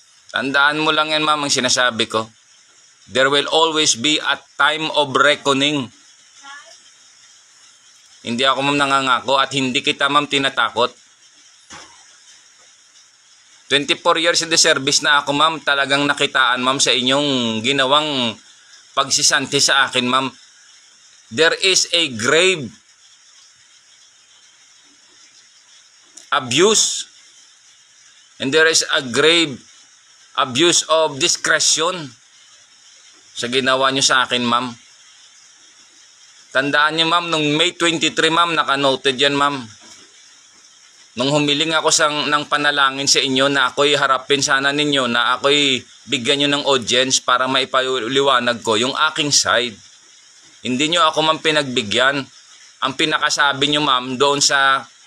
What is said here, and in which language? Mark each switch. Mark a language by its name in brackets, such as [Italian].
[Filipino] Tandaan mo lang yan ma'am ang sinasabi ko. [English] There will always be a time of reckoning. [Filipino] Hindi ako ma'am nangangako at hindi kita ma'am tinatakot. [English] 24 years in the service [Filipino] na ako ma'am, talagang nakitaan ma'am sa inyong ginawang pagsisante sa akin ma'am. [English] There is a grave abuse and there is a grave abuse of discretion [Filipino] sa ginawa nyo sa akin ma'am. Tandaan nyo ma'am, nung May 23 ma'am, nakanoted yan ma'am. Nung humiling ako ng panalangin sa inyo na ako'y harapin sana ninyo, na ako'y bigyan nyo ng audience para maipaliwanag ko yung aking side. Hindi nyo ako ma'am pinagbigyan. Ang pinakasabi nyo ma'am doon sa